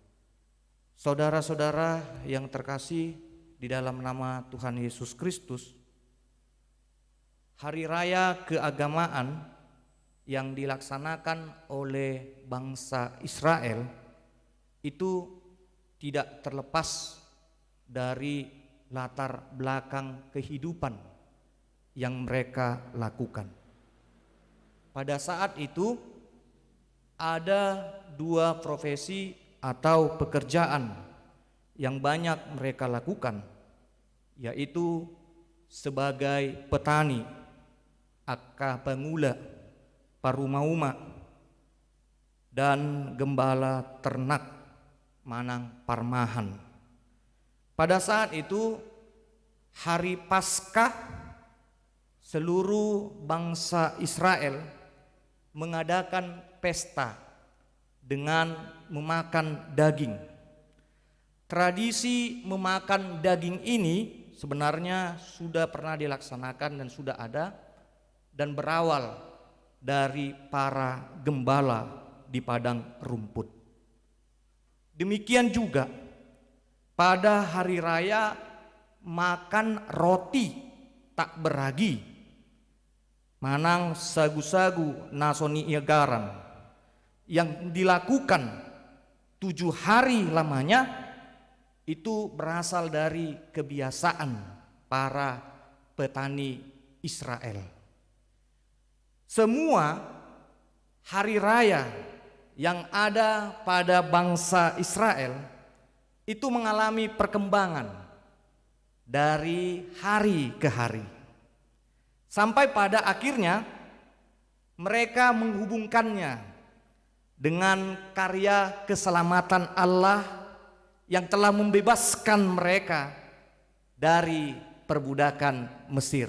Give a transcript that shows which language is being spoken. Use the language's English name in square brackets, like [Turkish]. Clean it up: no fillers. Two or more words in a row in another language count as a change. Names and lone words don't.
[Indonesian] Saudara-saudara yang terkasih di dalam nama Tuhan Yesus Kristus, hari raya keagamaan yang dilaksanakan oleh bangsa Israel itu tidak terlepas dari latar belakang kehidupan yang mereka lakukan. Pada saat itu ada 2 profesi atau pekerjaan yang banyak mereka lakukan, yaitu sebagai petani, [Batak Toba] akka pangula, parumauma, [Indonesian] dan gembala ternak, [Batak Toba] manang parmahan. [Indonesian] Pada saat itu hari Paskah, seluruh bangsa Israel mengadakan pesta dengan memakan daging. Tradisi memakan daging ini sebenarnya sudah pernah dilaksanakan dan sudah ada, dan berawal dari para gembala di padang rumput. Demikian juga pada hari raya makan roti tak beragi, [Batak Toba] manang sagu-sagu nasoni igaran, [Indonesian] yang dilakukan 7 hari lamanya, itu berasal dari kebiasaan para petani Israel. Semua hari raya yang ada pada bangsa Israel itu mengalami perkembangan dari hari ke hari, sampai pada akhirnya mereka menghubungkannya dengan karya keselamatan Allah yang telah membebaskan mereka dari perbudakan Mesir.